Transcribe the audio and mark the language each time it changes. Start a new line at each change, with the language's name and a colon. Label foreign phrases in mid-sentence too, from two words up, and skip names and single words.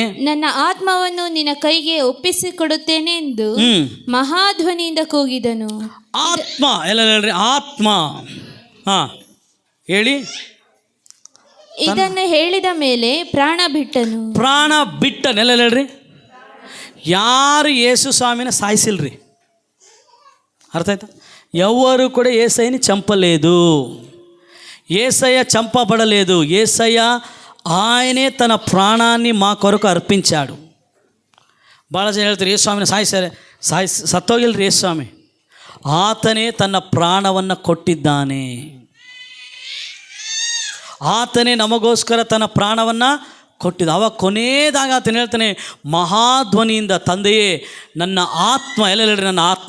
Kannada: ನನ್ನ ಆತ್ಮವನ್ನು ನಿನ್ನ ಕೈಗೆ ಒಪ್ಪಿಸಿಕೊಡುತ್ತೇನೆ ಎಂದು ಮಹಾಧ್ವನಿಯಿಂದ ಕೂಗಿದನು. ಆತ್ಮ ಎಲ್ಲ ಹೇಳ್ರಿ, ಆತ್ಮ. ಹೇಳಿ. ಇದನ್ನು ಹೇಳಿದ ಮೇಲೆ ಪ್ರಾಣ ಬಿಟ್ಟನು. ಪ್ರಾಣ ಬಿಟ್ಟನೆಲ್ಲ ಹೇಳ್ರಿ. ಯಾರು ಯೇಸು ಸ್ವಾಮಿನ ಸಾಯಿಸಿಲ್ರಿ,
Telugu: అర్థ అవుతా? ఎవరు కూడా యేసయ్యని చంపలేదు, యేసయ్య చంపబడలేదు. యేసయ్య ఆయనే తన ప్రాణాన్ని మా కొరకు అర్పించాడు.
Kannada: ಭಾಳ ಜನ ಹೇಳ್ತಾರೆ ಯೇಸು ಸ್ವಾಮಿನ ಸತ್ತೋಗಿಲ್ರಿ ಯೇಸು ಸ್ವಾಮಿ, ಆತನೇ ತನ್ನ ಪ್ರಾಣವನ್ನು ಕೊಟ್ಟಿದ್ದಾನೆ. ಆತನೇ ನಮಗೋಸ್ಕರ ತನ್ನ ಪ್ರಾಣವನ್ನು ಕೊಟ್ಟಿದ್ದ. ಅವಾಗ ಕೊನೆಯದಾಗ ಆತನ ಹೇಳ್ತಾನೆ ಮಹಾಧ್ವನಿಯಿಂದ, ತಂದೆಯೇ ನನ್ನ ಆತ್ಮ ಎಲ್ಲ ಹೇಳ್ರಿ, ನನ್ನ ಆತ್ಮ.